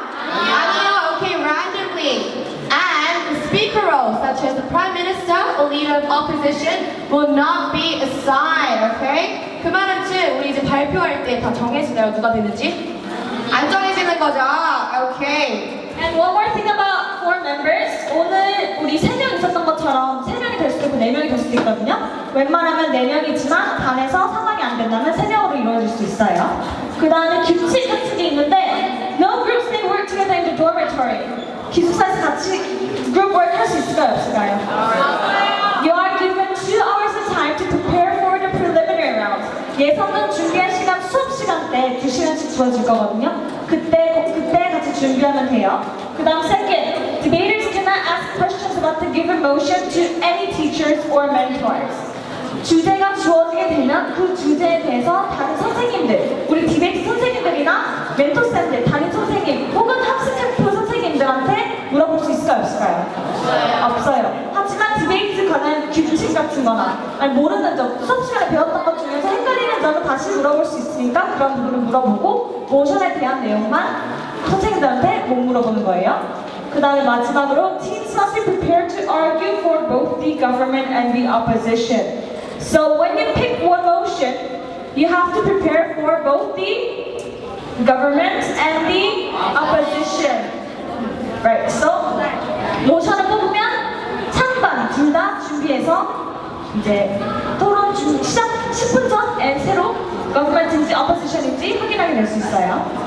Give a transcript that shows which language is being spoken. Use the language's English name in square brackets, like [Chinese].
[Korean] 아니요, [English] okay, randomly. And the speaker roles, such as the Prime Minister or Leader of Opposition, will not be assigned, okay? [Korean] 그 말은 즉, 우리 이제 발표할 때 다 정해지나요? 누가 되는지? 안 정해지는 거죠? Okay. [English] And one more thing about 4 members. [Korean] 오늘 우리 3명 있었던 것처럼 3명이 될 수도 있고 4명이 될 수도 있거든요. 웬만하면 4명이지만 반에서 상황이 안 된다면 3명으로 이루어질 수 있어요. 그 다음에 규칙 같은 게 있는데 [English] No groups may work together in the dormitory. [Korean] 기숙사에서 같이 group work 할 수 있을까요? 없을까요? [English] You are given 2 hours of time to prepare for the preliminary round. [Korean] 예선전 준비할 시간 수업 시간 때 2시간씩 주어질 거거든요. 그때 같이 준비하면 돼요. 그 다음 [English] second, debaters cannot ask questions about the given motion to any teachers or mentors. [Korean] 주제가 주어지게 되면 그 주제에 대해서 다른 선생님들, 우리 디베이트 선생님들이나 멘토쌤들, 담임 선생님 혹은 학습tempo 선생님들한테 물어볼 수 있을까요? 없을까요? 없어요. 하지만 디베이트 관한 규칙 같은 거나 아니 모르는 점, 수업 시간에 배웠던 것 중에서 헷갈리는 점을 다시 물어볼 수 있으니까 그런 부분을 물어보고 모션에 대한 내용만 선생님들한테 못 물어보는 거예요. 그 다음에 마지막으로 [English] teams must be prepared to argue for both the government and the opposition. So when you pick one motion, you have to prepare for both the government and the opposition. Right, so [Korean] 모션을 뽑으면 찬반 둘 다 준비해서 이제 토론 시작 10분 전에 새로 government인지 opposition인지 확인하게 될 수 있어요.